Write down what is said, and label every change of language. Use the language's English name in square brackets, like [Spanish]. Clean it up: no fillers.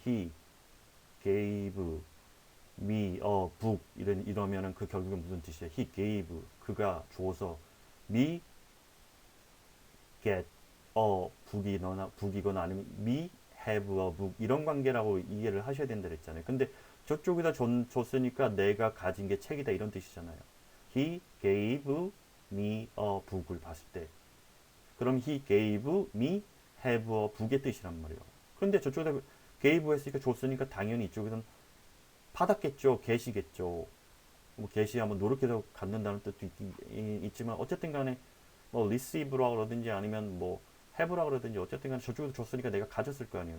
[English] He gave me a book [Korean] 이러면은 그 결국에 무슨 뜻이에요? He gave 그가 줘서 [English] me get a book [Korean] 이거나 아니면 [English] me have a book [Korean] 이런 관계라고 이해를 하셔야 된다 그랬잖아요. 근데 저쪽에다 줬으니까 내가 가진 게 책이다 이런 뜻이잖아요. [English] He gave me a book [Korean] 을 봤을 때 그럼 [English] he gave me have a book [Korean] 의 뜻이란 말이에요. 그런데 저쪽에다 gave 했으니까 줬으니까 당연히 이쪽에서는 받았겠죠. 계시겠죠. 뭐 계시하면 노력해서 갖는다는 뜻도 있지만 어쨌든 간에 뭐 receive라 그러든지 아니면 뭐 have라 그러든지 어쨌든 간에 저쪽에서 줬으니까 내가 가졌을 거 아니에요.